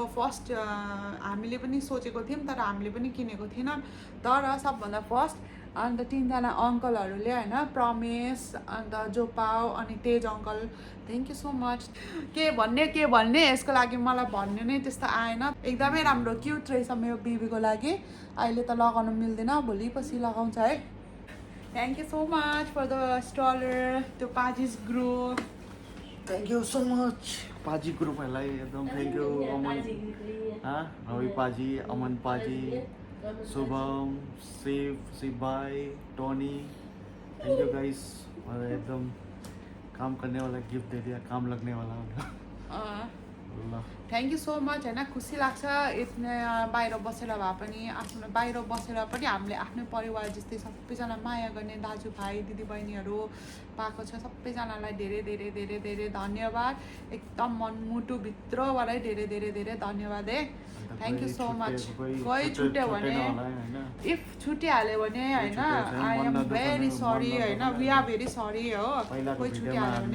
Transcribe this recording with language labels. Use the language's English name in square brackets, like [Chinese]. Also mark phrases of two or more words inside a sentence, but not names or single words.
[Nepali] फर्स्ट हामीले पनि सोचेको थियौँ तर हामीले पनि किनेको थिएनौँ तर सबभन्दा फर्स्ट अन्त 3 जना अङ्कलहरूले होइन प्रमेश अन्त जोपाउ अनि तेज अङ्कल [English] thank you so much [Nepali] के भन्ने यसको लागि मलाई भन्ने नै त्यस्तो आएन एकदमै राम्रो क्युट रहेछ मेरो बेबीको लागि अहिले त लगाउनु मिल्दैन भोलि पछि लगाउँछ है [English] thank you so much for the stroller [Nepali] त्यो पाजिस ग्रुप [English] thank you so much [Nepali] पाजी ग्रुपहरूलाई एकदम [English] thank you अमन रवि पाजी अमन पाजी शुभम शिव भाई टोनी thank you guys एकदम [Hindi] काम करने वाला गिफ्ट दे दिया काम लगने वाला [English] thank you so much [Nepali] होइन खुसी लाग्छ यति बाहिर बसेर भए पनि आफ्नो बाहिर बसेर पनि हामीले आफ्नै परिवार जस्तै सबैजना माया गर्ने दाजुभाइ दिदीबहिनीहरू पाएको छ सबैजनालाई धेरै धेरै धेरै धेरै धन्यवाद एकदम मनमुटुभित्रबाटै धेरै धेरै धेरै धन्यवाद है [English] thank you so much [Nepali] कोही छुट्यो भने इफ छुटिहाल्यो भने होइन [English] I am very sorry [Nepali] होइन [English] we are very sorry [Nepali] हो कोही छुटिहाल्यो भने